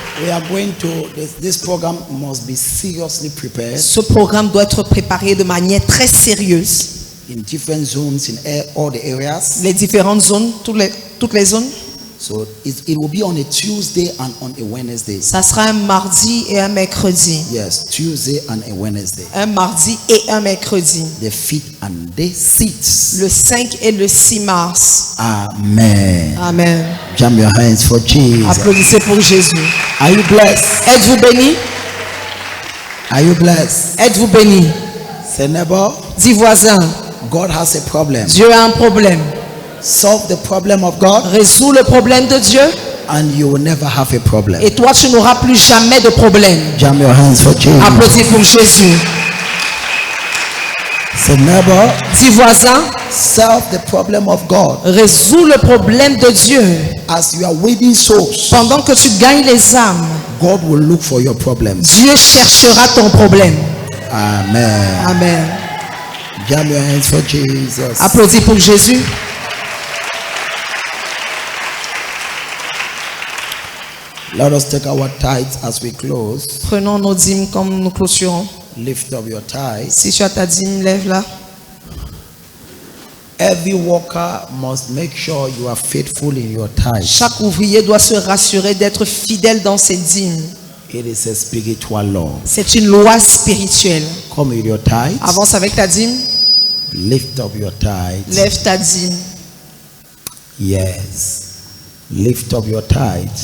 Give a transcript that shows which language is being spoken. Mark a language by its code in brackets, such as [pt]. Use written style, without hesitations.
[en] We are going to, this program must be seriously prepared [fr] Ce programme doit être préparé de manière très sérieuse. [en] in different zones, in all the areas. [fr] Les différentes zones, toutes les zones. [en] So it will be on a Tuesday and on a Wednesday. [fr] Ça sera un mardi et un mercredi. [en] Yes, Tuesday and a Wednesday. [fr] Un mardi et un mercredi. [en] The 5th and the 6th. [fr] Le 5 et le 6 mars. [en] Amen. [fr] Amen. [en] Jam your hands for Jesus. [fr] Applaudissez pour Jésus. [en] Are you blessed? [fr] Êtes-vous bénis? [en] Are you blessed? [fr] Êtes-vous bénis? [en] Say neighbor, [fr] Dis voisin, [en] God has a problem. [fr] Dieu a un problème. [en] Solve the problem of God [fr] Résous le problème de Dieu [en] and you will never have a problem. [fr] et toi tu n'auras plus jamais de problème. [en] Jam your hands for Jesus. [fr] Applaudis pour Jésus. [en] Say neighbor, [fr] Dis voisin, [en] solve the problem of God. [fr] résous le problème de Dieu. [en] As you are winning souls, [fr] Pendant que tu gagnes les âmes, [en] God will look for your problems. [fr] Dieu cherchera ton problème. [en] Amen. [fr] Amen. [en] Jam your hands for Jesus. [fr] Applaudis pour Jésus. [en] Let us take our tithes as we close. [fr] Prenons nos dîmes comme nous clôturons. [en] Lift up your tithes. [fr] Si tu as ta dîme, lève-la. [en] Every worker must make sure you are faithful in your tithes. [fr] Chaque ouvrier doit se rassurer d'être fidèle dans ses dîmes. [en] It is a spiritual law. [fr] C'est une loi spirituelle. [en] Come with your tithes. [fr] Avance avec ta dîme. [en] Lift up your tithes. [fr] Lève ta dîme. [en] Yes. Lift up your tithes.